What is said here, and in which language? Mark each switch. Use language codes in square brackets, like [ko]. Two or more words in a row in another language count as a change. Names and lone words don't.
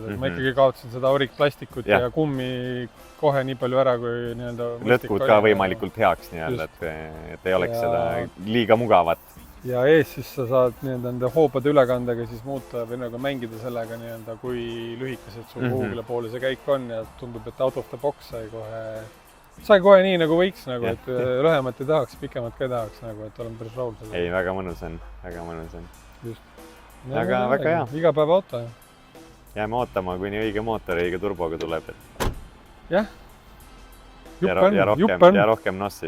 [et] Et ma ikkagi kaotasin seda orikplastikut ja kummi kohe nii palju ära, kui nii-öelda... Lõtkud ka võimalikult heaks nii-öelda, et ei oleks seda liiga mugavat. Ja ees siis sa saad nii-öelda nende hoopade ülekandega siis muuta või nagu mängida sellega nii-öelda, kui lühikesed sul kuhugile poole see käik on ja tundub, et [en] out of the box [et] sai kohe nii nagu võiks, nagu, et lühemat ei tahaks, pikemat ka ei tahaks, nagu, et olen päris rahul selle. Ei, väga mõnus on, väga mõnus on. Just. Väga hea. Iga päev auto. Jääme ootama, kuni õige mootor õige turboga tuleb. Jah. Ja rohkem nossi.